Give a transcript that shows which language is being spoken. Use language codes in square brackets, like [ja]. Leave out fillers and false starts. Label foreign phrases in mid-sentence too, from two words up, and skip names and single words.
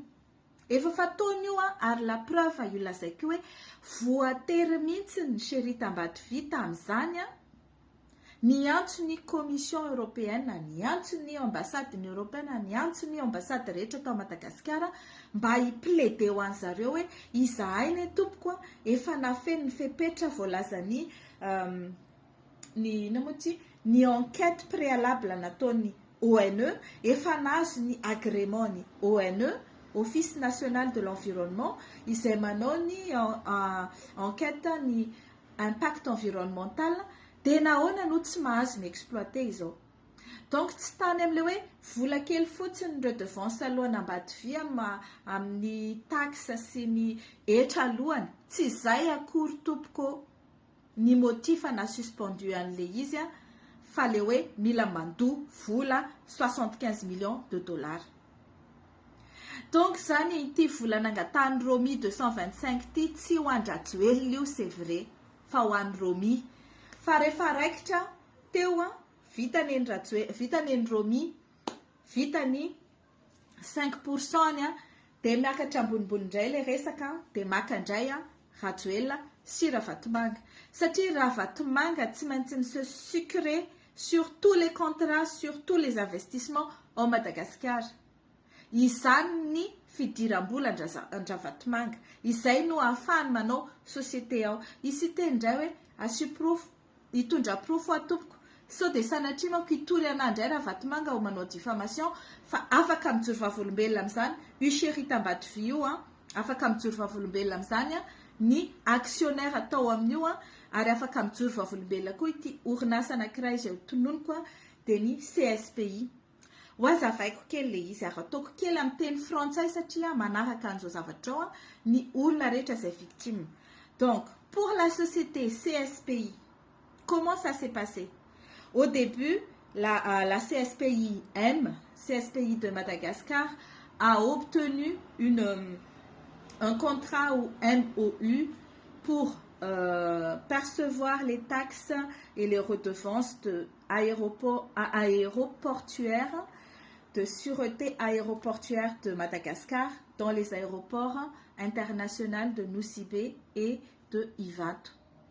[mg] Efa fataony io ary [fr] la preuve [mg] io lazaiko hoe voatery mihitsy ny Sherit Ambadivy tamin'izany niantso ny Commission européenne, niantso ny ambasadiny européenne, niantso ny ambasady rehetra tao Madagasikara mba hiplaider ho an'zareo hoe izahay ny tompoko efa nafeny ny fepetra voalaza ny [fr] enquête préalable [mg] nataony ONE, efa nazo ny agrément ny ONE, Office national de l'environnement, izay manao ny enquête ny [fr] impact environnemental, [mg] dia nahoana no tsy mahazo ny exploiter izao. Donc tsy tany amin'ilay hoe vola kely fotsiny redevance alohany ambadivy amin'ny taxe sy ny hetra alohany, tsy izay akory tompoko ny motifa na suspendu an'ilay izy fa le hoe mila mandoa vola 75 [fr] millions de dollars. [mg] Donc zany ity vola nangatahany Romy 225 ty tsy ho an-Rajoelina io [fr] c'est vrai [mg] fa ho an'ny Romy. Fa rehefa raikitra teo vitany Romy, vitany 5% dia miakatra ambonimbony indray le resaka dia maka indray Rajoelina sy Ravatomanga. Satria Ravatomanga tsy maintsy ny [fr] se sucrer sur tous les contrats, sur tous les investissements au Madagascar. [mg] Izany ny fidiram-bola an-Ravatomanga. Izay no ahafahany manao société ao. Isy tendray hoe asiprofo, hitondra profo atompoko. So dia sanatria manko hitory anandray Ravatomanga ho manao diffamation fa afaka mijoro vavolombelona amin'izany. Io Sherit Ambadivy io afaka mijoro vavolombelona amin'izany ny actionnaire atao amin'io ary afaka mijoro vavolombelona koa ity orinasa anankiray izay tononoko dia ny CSPI. Hoazavaiko kely le izy ary ataoko kely amin'ny teny frantsay satria manaraka an'izao zavatra ao ny olona rehetra izay victime. [fr] Donc, pour la société CSPI, comment ça s'est passé? Au début, la CSPI-M, CSPI de Madagascar, a obtenu un contrat ou MOU pour percevoir les taxes et les redevances aéroportuaires, de sûreté aéroportuaire de Madagascar dans les aéroports internationaux de Nosy Be et de Ivato.